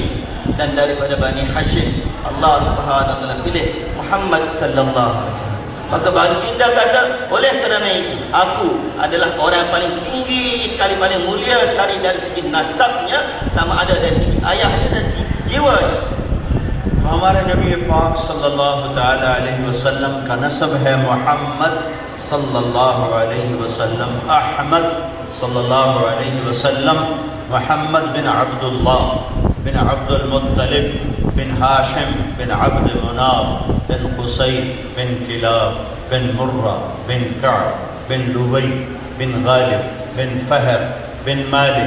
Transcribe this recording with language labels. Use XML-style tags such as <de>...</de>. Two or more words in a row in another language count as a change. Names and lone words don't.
<ms>Dan daripada Bani Hashim Allah</ms> <ar>سبحانه وتعالى</ar> <ms>pilih Muhammad</ms> <ar>صلى الله عليه وسلم.</ar> <ms>Maka baginda kata, oleh kerana itu aku adalah orang yang paling tinggi sekali, paling mulia sekali dari segi nasabnya, sama ada dari segi ayahnya dan segi jiwanya.</ms> <ur>ہمارے نبی پاک</ur> <ar>صلی اللہ تعالی علیہ وسلم</ar> <ur>کا نسب ہے محمد</ur> <ar>صلی اللہ علیہ وسلم,</ar> <ur>احمد</ur> <ar>صلی اللہ علیہ وسلم,</ar> <ur>محمد بن عبداللہ بن عبد المطلب بن ہاشم بن عبد مناف بن قصی بن کلاب بن مرہ بن کعب بن لبی بن غالب بن فہر بن مالک</ur>